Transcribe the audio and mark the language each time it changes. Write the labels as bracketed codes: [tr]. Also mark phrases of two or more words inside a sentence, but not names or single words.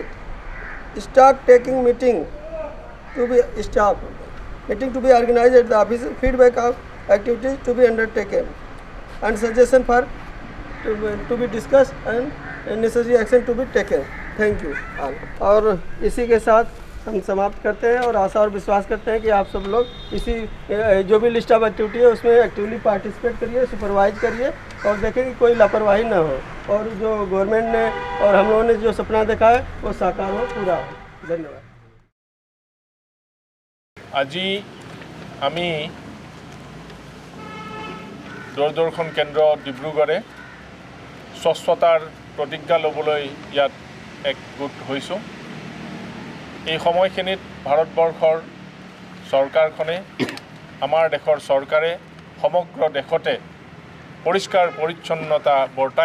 [en] Stock taking meeting to be stopped. Meeting to be organized at the office. Feedback of activities to be undertaken and suggestion for to be discussed and necessary action to be taken. Thank you all. [hi] और इसी के साथ हम समाप्त करते हैं और आशा और विश्वास करते हैं कि आप सब लोग इसी जो भी [en] list of activity [hi] है उसमें [en] actively participate [hi] करिए, सुपरवाइज करिए और देखें कि कोई लापरवाही ना हो और जो गवर्नमेंट ने और हम लोगों ने जो सपना देखा है वो साकार हो, पूरा हो। धन्यवाद। [as] আজি আমি দূৰদৰ্শন কেন্দ্ৰ ডিব্ৰুগড়ে স্বচ্ছতাৰ প্ৰতিজ্ঞা ল'বলৈ ইয়াত একগোট হৈছোঁ। এই সময়খিনিত ভাৰতবৰ্ষৰ চৰকাৰখনে আমাৰ দেশৰ চৰকাৰে সমগ্ৰ দেশতে পৰিষ্কাৰ পৰিচ্ছন্নতা বৰ্তাই